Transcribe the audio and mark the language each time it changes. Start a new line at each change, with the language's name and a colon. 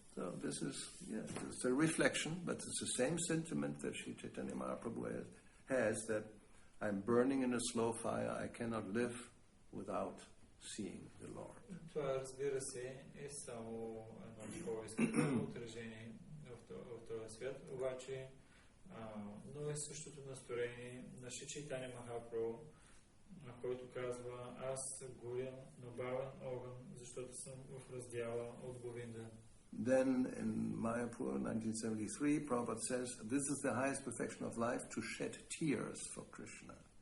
English: So this is, it's a reflection, but it's the same sentiment that Sri Chaitanya Mahaprabhu has, that I'm burning in a slow fire, I cannot live without seeing the Lord.
Bulgarian: Това, разбира се, е само едно такова изкупено отражение в този свят, обаче но е същото настроение на Шри Чайтаня Махапрабху, който казва: аз горя на бавен огън, защото съм в раздяла от Говинда.
English: Then in Mayapur 1973, Prabhupada says, this is the highest perfection of life, to shed tears for Krishna.